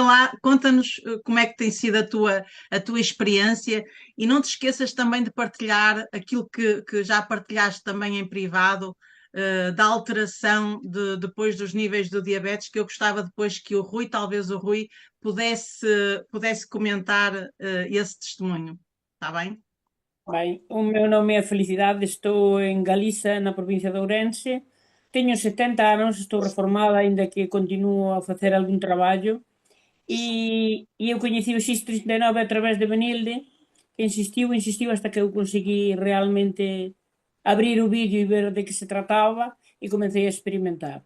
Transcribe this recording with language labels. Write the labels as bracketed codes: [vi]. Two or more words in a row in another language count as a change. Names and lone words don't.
[pt] conta-nos como é que tem sido a tua experiência e não te esqueças também de partilhar aquilo que já partilhaste também em privado, da alteração depois dos níveis do diabetes, que eu gostava depois que o Rui, talvez o Rui, pudesse comentar, esse testemunho. Está bem? [gl] Bem, o meu nome é Felicidade, estou en Galiza, na provincia de Ourense. Teño 70 anos, estou reformada, aínda que continuo a facer algún traballo. E eu coñeci o X39 a través de Benilde, que insistiu hasta que eu conseguí realmente abrir o vídeo e ver de que se trataba e comecei a experimentar.